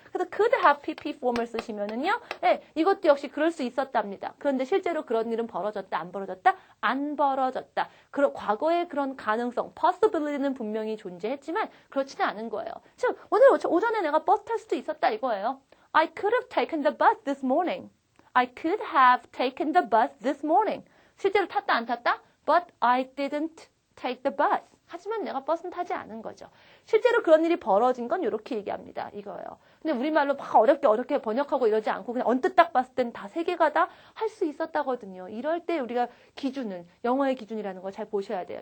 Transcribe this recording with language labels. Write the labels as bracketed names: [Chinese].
[Korean] 그래서 could have pp form을 쓰시면은요, 이것도 역시 그럴 수 있었답니다. 그런데 실제로 그런 일은 벌어졌다, 안 벌어졌다? 안 벌어졌다. 과거의 그런 가능성, possibility는 분명히 존재했지만 그렇지는 않은 거예요. 즉, 오늘 오전에 내가 버스 탈 수도 있었다 이거예요. [English] I could have taken the bus this morning. I could have taken the bus this morning. [Korean] 실제로 탔다 안 탔다? [English] But I didn't take the bus. [Korean] 하지만 내가 버스는 타지 않은 거죠. 실제로 그런 일이 벌어진 건 이렇게 얘기합니다. 이거예요. 근데 우리말로 막 어렵게 번역하고 이러지 않고 그냥 언뜻 딱 봤을 땐 다 세 개가 다 할 수 있었다거든요. 이럴 때 우리가 기준은 영어의 기준이라는 걸 잘 보셔야 돼요.